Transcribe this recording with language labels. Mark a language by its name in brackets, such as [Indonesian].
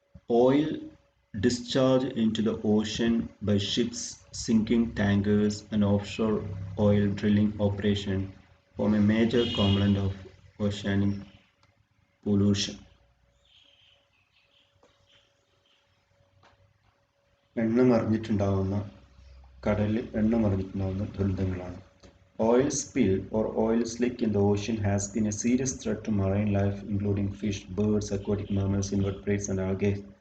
[English] Oil discharged into the ocean by ships, sinking tankers and offshore oil drilling operation form a major component of oceanic pollution. [Malayalam] എണ്ണ നിറഞ്ഞിട്ടുണ്ടാവുന്ന കടലിൽ എണ്ണ നിറഞ്ഞിട്ടുണ്ടാവുന്ന ദുരന്തങ്ങളാണ്. [English] Oil spill or oil slick in the ocean has been a serious threat to marine life, including fish, birds, aquatic mammals, invertebrates, and algae.